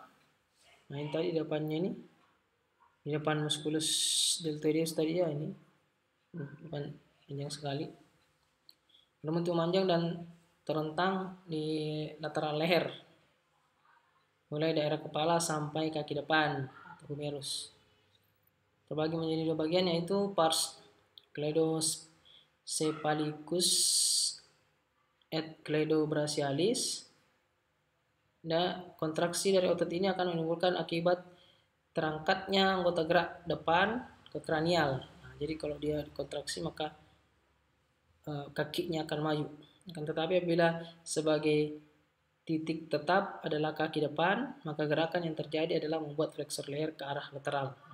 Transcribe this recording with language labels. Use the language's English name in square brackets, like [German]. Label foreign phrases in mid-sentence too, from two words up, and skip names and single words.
[Indonesian] Nah, ini tadi depannya ini. Di depan [Latin] musculus deltoideus [Indonesian] tadi ya ini. Depan panjang sekali. Berbentuk memanjang dan terentang di lateral leher. Mulai daerah kepala sampai kaki depan atau humerus. Terbagi menjadi dua bagian, yaitu [Latin] pars cleidocephalicus et cleidobrachialis. [Indonesian] Nah, kontraksi dari otot ini akan menimbulkan akibat terangkatnya anggota gerak depan ke kranial. Nah, jadi kalau dia kontraksi maka kakinya akan maju. Tetapi apabila sebagai titik tetap adalah kaki depan, maka gerakan yang terjadi adalah membuat flexor leher ke arah lateral.